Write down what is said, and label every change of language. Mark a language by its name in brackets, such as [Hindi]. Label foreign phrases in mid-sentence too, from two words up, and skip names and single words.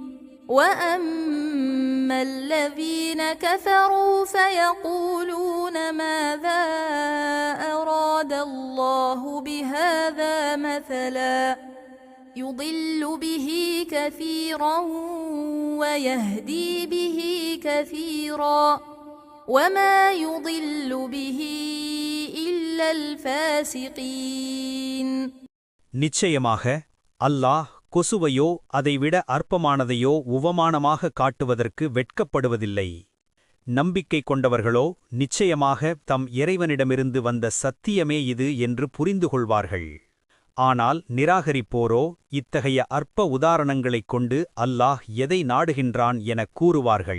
[Arabic] وأما الذين كفروا فيقولون ماذا أراد الله بهذا مثلا يضل به كثيرا ويهدي به كثيرا وما يضل به إلا الفاسقين. [Tamil] நிச்சயமாக அல்லாஹ் கொசுவையோ அதைவிட அற்பமானதையோ உவமானமாக காட்டுவதற்கு வெட்கப்படுவதில்லை. நம்பிக்கை கொண்டவர்களோ நிச்சயமாக தம் இறைவனிடமிருந்து வந்த சத்தியமே இது என்று புரிந்து கொள்வார்கள். ஆனால் நிராகரிப்போரோ இத்தகைய அற்ப உதாரணங்களைக் கொண்டு அல்லாஹ் எதை நாடுகின்றான் எனக் கூறுவார்கள்.